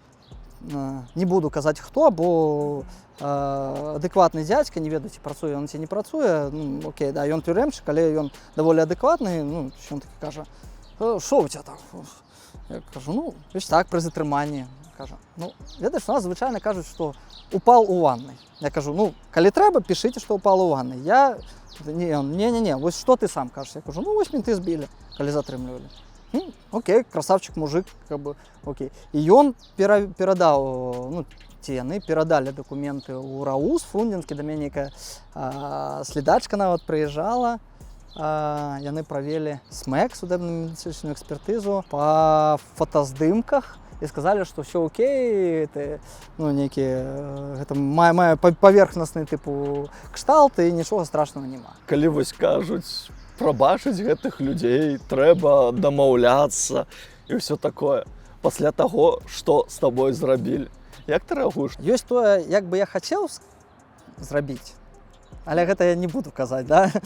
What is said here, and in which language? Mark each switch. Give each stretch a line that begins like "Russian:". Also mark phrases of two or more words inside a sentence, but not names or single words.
Belarusian: Не буду казаць хто, бо адэкватны дзядзька, не ведаю, ці працуе ён, ці не працуе, ну, окей, да, ён тюрэмчык, але ён даволі адэкватны, ну, ён такі кажа, што ў цябе так? Я кажу, ну, вось так, пры затрыманні. Кажа, ну, ведаеш, у нас звычайна кажуць, што
Russian: упал у ваннай.
Belarusian: Я кажу, ну, калі трэба, пішыце, што
Russian: упал у ваннай.
Belarusian: Я, не, вось што ты сам кажаш? Я кажу, ну, вось менты збілі, калі затрымлівалі.
Russian: Окей, красавчик, мужик, как бы, окей. И он передал,
Belarusian: ну, яны передали документы у РАУС, Фрунзенскі, до мяне нейкая следачка нават прыязджала, яны правялі СМЭК, судебна-медыцынскую экспертызу, по фотаздымках,
Russian: и сказали, что все окей, это, ну, некие, это
Belarusian: мае паверхнасны типу кшталт, и нічога страшного нема. Калі вось кажуць, прабачыць гэтых людзей, трэба дамаўляцца і ўсё такое. Пасля таго, што з табой зрабілі. Як ты рэагуеш? Ёсць тое, як бы я хацеў зрабіць, Але гэта я не буду казаць, да?